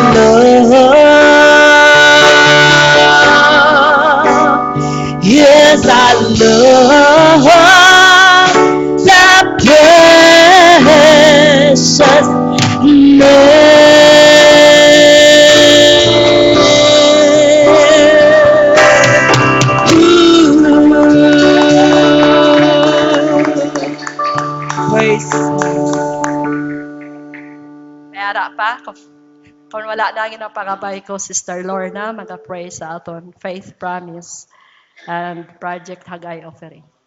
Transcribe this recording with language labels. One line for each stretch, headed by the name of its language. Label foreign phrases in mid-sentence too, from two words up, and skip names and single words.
English: love, yes, I love that precious praise.
Hiligaynon: Mayara pa. Kung wala na ang pangabay ko, Sister Lorna, mag-pray sa aton
English: faith promise
Hiligaynon: and Project Hagay offering.